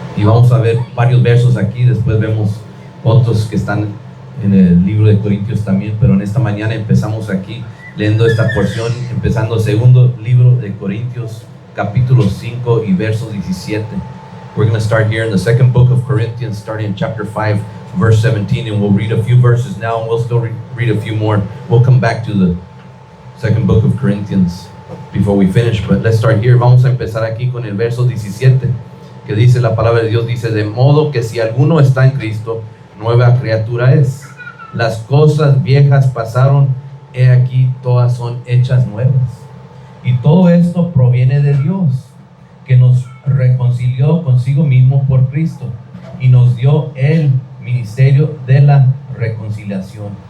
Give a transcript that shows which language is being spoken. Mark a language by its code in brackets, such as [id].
[es] Y vamos a ver varios versos aquí, después vemos otros que están en el libro de Corintios también, pero en esta mañana empezamos aquí leyendo esta porción, empezando el segundo libro de Corintios, capítulo 5 y verso 17. [en] We're going to start here in the second book of Corinthians, starting in chapter 5, verse 17, and we'll read a few verses now, and we'll still read a few more. We'll come back to the second book of Corinthians before we finish, but let's start here. [es] Vamos a empezar aquí con el verso 17, que dice la palabra de Dios, dice: de modo que si alguno está en Cristo, nueva criatura es. Las cosas viejas pasaron, he aquí todas son hechas nuevas. Y todo esto proviene de Dios, que nos reconcilió consigo mismo por Cristo y nos dio el ministerio de la reconciliación.